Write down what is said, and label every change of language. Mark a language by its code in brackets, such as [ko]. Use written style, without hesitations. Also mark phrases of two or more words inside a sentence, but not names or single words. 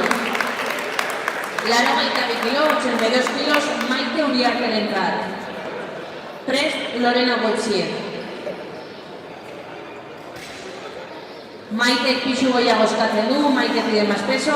[es] Laroga y Tabaquiro, 82 kilos, Maite Uriarte Enzar. [eu] Prest, Lorena Boisier. Maite Pixu Goiago eskatzen du, Maite [es] pide más peso.